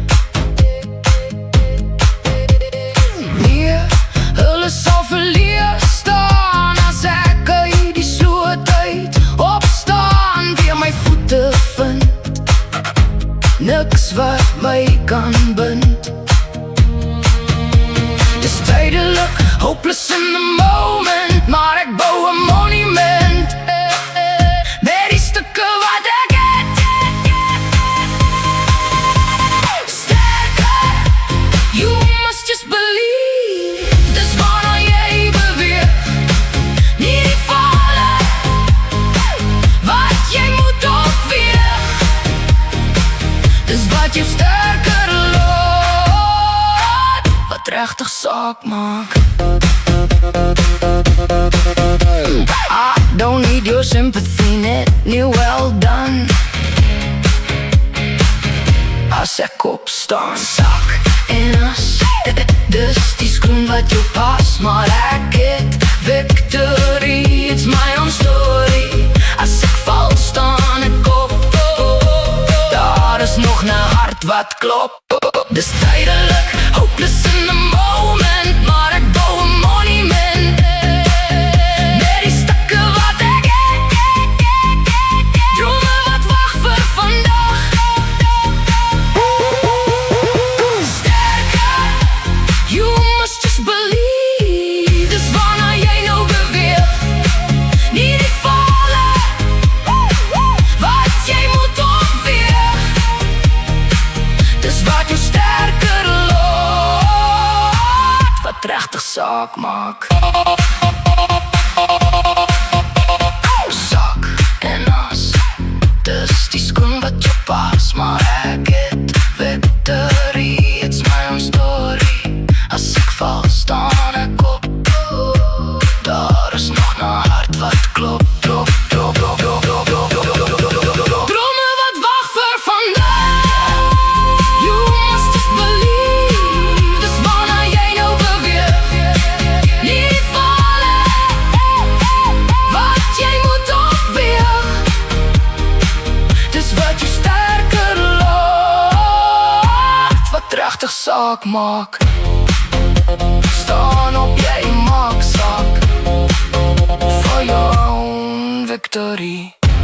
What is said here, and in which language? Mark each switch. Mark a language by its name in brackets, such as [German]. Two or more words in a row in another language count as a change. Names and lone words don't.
[Afrikaans] Nee, hulle sal verleer staan as ek uit die sloot uit opstaan, weer my voete vind. Niks wat my kan bind. Dis tydelik, [English] hopeless in the moment, [Afrikaans] maar ek bou 'n monument met die stukke wat ek het. Sterker, [English] you must just believe. [Afrikaans] Dis waarna jy beweeg, nie die fale wat jy moet opweeg. Dis wat jou sterker laat, wat regtig saak maak. [English] I don't need your sympathy, [Afrikaans] net nie [English] well done. [Afrikaans] As ek opstaan, sak en as. Dis die skoen wat jou pas, maar ek het victory. [English] It's my own story. [Afrikaans] As ek val, staan ek op. Daar is nog 'n hart wat klop. Dis tydelik, [English] hopeless in the moment, [Afrikaans] maar ek bou 'n monument met die stukke wat ek het. Drome wat wag vir vandag. Sterker, [English] you must just believe. [Afrikaans] Dis waarna jy nou beweeg, nie die fale wat jy moet opweeg. Dis wat jou sterker laat, wat regtig saak maak. Sak en as. Dis die skoen wat jou pas, maar ek het victory. [English] It's my own story. [Afrikaans] As ek val, staan ek op. Daar is nog 'n hart wat klop, klop, klop, klop, klop, klop, klop, klop, klop, klop, klop. Drome wat wag vir vandag. [English] You must just believe. [Afrikaans] Dis waarna jy nou beweeg, nie die fale wat jy moet opweeg. Dis wat jou sterker laat, wat regtig saak maak. Staan op, jy maak saak [English] for your own victory.